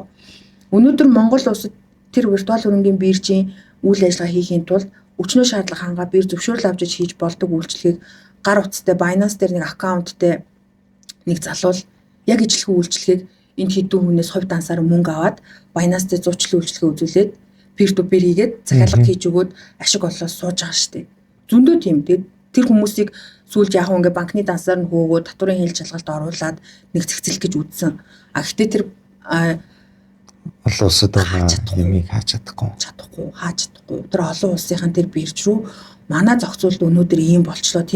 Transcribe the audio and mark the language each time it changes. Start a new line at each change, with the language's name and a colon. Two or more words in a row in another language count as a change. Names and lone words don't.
Mongolian: Өнөөдөр Монгол улсад тэр виртуал хөрөнгийн биржийн үйл ажиллагаа хийхийн тулд өчнөө шаардлага хангаа бир зөвшөөрөл авч хийж болдог үйлчлэгийг гар утастай Binance дээр нэг аккаунттай нэг залуул яг ижлэхэн үйлчлэгийг энэ хэдэн хүнээс хувь дансаар мөнгө аваад Binance дээр зуучлалын үйлчлэгээ үзүүлээд
English: peer to peer
Mongolian: хийгээд захиалга хийж өгөөд ашиг олоод сууж байгаа шүү дээ. Зөндөө тийм. Тэгээд тэр хүмүүсийг сүүлд яг ингээ банкны дансаар нь хөөгөө татварын хил шалгалт оруулаад нэг цэгцэлэх гэж үзсэн. Гэхдээ тэр олон улсад байгаа юмыг хааж чадахгүй. Тэр олон улсынхан тэр бирж рүү манай зохицуулалт өнөөдөр ийм болчлоо.